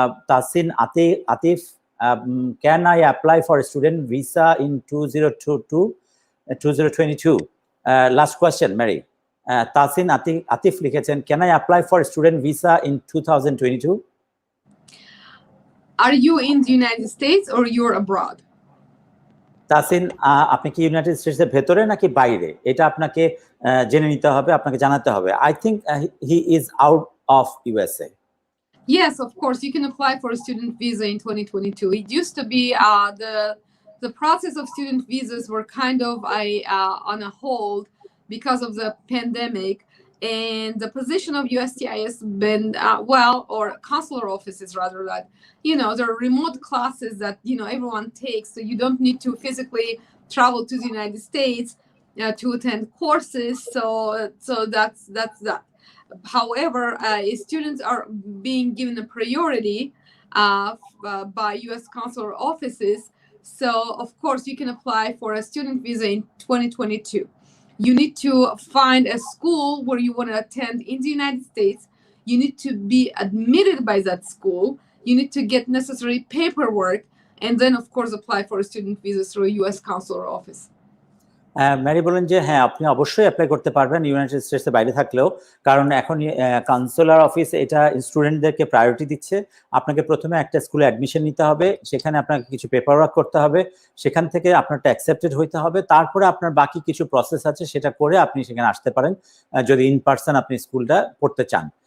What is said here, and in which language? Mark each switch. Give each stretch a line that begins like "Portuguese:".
English: Tasin Atif can I apply for a student visa in 2022? Last question, Mary. Tasin Atif
Bangla: লিখেছেন,
English: can I apply for a student visa in 2022? Are you in the United States or you're abroad?
Bangla: Tasin, আপনি কি United স্টেটসের ভেতরে নাকি বাইরে, এটা আপনাকে জেনে নিতে হবে, আপনাকে জানাতে হবে।
English: I think he is out of USA. Yes, of course, you can apply for a student visa in 2022. It used to be the process of student visas were kind of on a hold because of the pandemic, and the position of USCIS been or consular offices rather, that there are remote classes that everyone takes, so you don't need to physically travel to the United States to attend courses. So that's that. However, students are being given a priority by U.S. consular offices. So, of course, you can apply for a student visa in 2022. You need to find a school where you want to attend in the United States. You need to be admitted by that school. You need to get necessary paperwork, and then, of course, apply for a student visa through a U.S. consular office.
Bangla: Mary বলেন যে হ্যাঁ, আপনি অবশ্যই apply করতে পারবেন United স্টেটসের বাইরে থাকলেও, কারণ এখন কাউন্সিলর অফিস এটা স্টুডেন্টদেরকে প্রায়োরিটি দিচ্ছে। আপনাকে প্রথমে একটা স্কুলে অ্যাডমিশন নিতে হবে, সেখানে আপনাকে কিছু পেপার ওয়ার্ক করতে হবে, সেখান থেকে আপনারটা অ্যাকসেপ্টেড হইতে হবে, তারপরে আপনার বাকি কিছু প্রসেস আছে সেটা করে আপনি সেখানে আসতে পারেন যদি ইন পার্সন আপনি স্কুলটা পড়তে চান।